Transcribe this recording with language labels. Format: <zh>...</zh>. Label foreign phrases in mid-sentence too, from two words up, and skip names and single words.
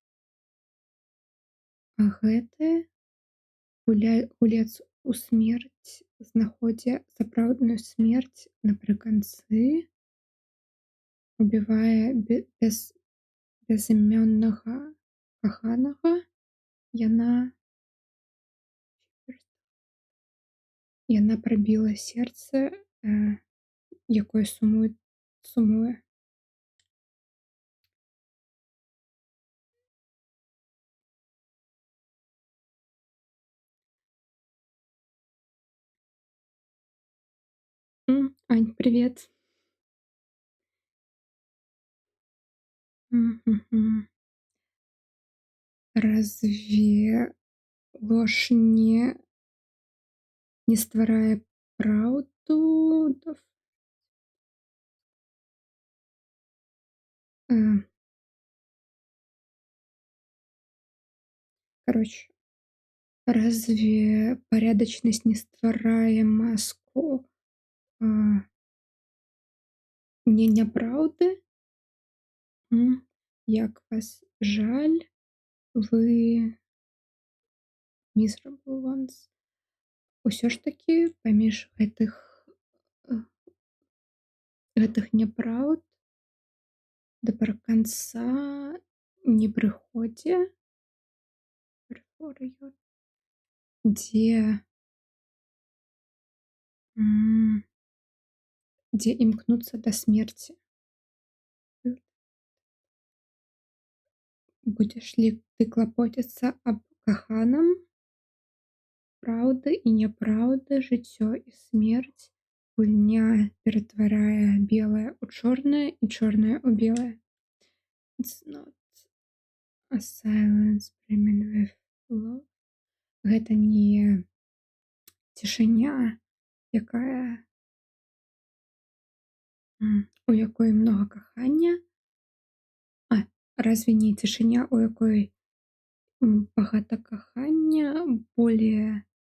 <be>А гэты гулец у смерць знаходзе сапраўдную смерць напрыканцы, убівае безымённага каханага. Яна яна прабіла сэрца, якое сумуе.</be> <ru>Ань, привет. Мгм. Разве ложь</ru> <be>не стварае праўду? Э, короче,</be> <ru>разве порядочность</ru> <be>не стварае маску, а, не няпраўды? Як вас жаль, вы</be> <en>miserable ones.</en> <be>Усё ж такі паміж э, гэтых няпраўд да канца не прыходзе, дзе дзе імкнуцца да смерці. Будзеш ли ты клапоціцца аб каханым? Праўда і няпраўда, жыццё і смерць, гульня ператварае белае ў чорнае і чорнае ў белае.</be> <en>It's not a silence brimming with love.</en> <be>Гэта не цішыня, якая у якой многа кахання. Разве не цішыня, у якой багата кахання, более</be>